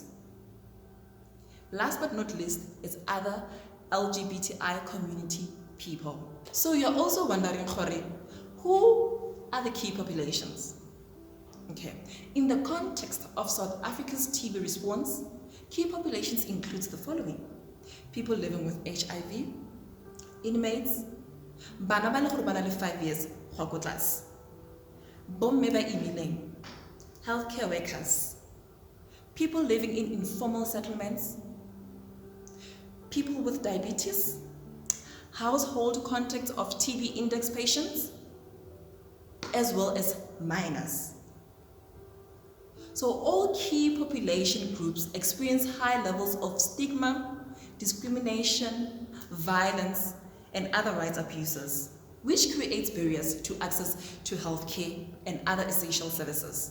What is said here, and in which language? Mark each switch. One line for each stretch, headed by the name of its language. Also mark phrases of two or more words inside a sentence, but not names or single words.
English: Last but not least is other LGBTI community people. So you're also wondering, who are the key populations? Okay, in the context of South Africa's TB response, key populations includes the following: people living with HIV, inmates,
Northern Sotho: bana ba le gore bana le 5 years go go tlase, bomme ba imileng,
English: healthcare workers, people living in informal settlements, people with diabetes, household contacts of TB index patients, as well as minors. So all key population groups experience high levels of stigma, discrimination, violence, and other rights abuses, which creates barriers to access to healthcare and other essential services.